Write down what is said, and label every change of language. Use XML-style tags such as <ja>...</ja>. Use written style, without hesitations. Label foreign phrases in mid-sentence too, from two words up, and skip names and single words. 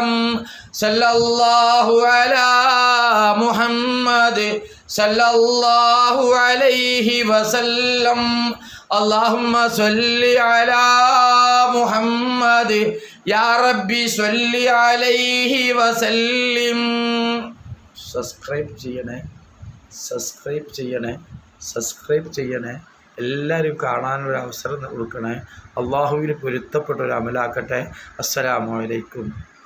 <ar>صلى الله على محمد صلى الله عليه وسلم. اللهم صل على محمد يا ربي صل عليه وسلم.</ar> <ml>സബ്സ്ക്രൈബ് ചെയ്യണേ. എല്ലാവരും കാണാനൊരു അവസരം കൊടുക്കണേ. അള്ളാഹുവിന് പൊരുത്തപ്പെട്ട ഒരു അമലാക്കട്ടെ.</ml> <ar>السلام عليكم.</ar>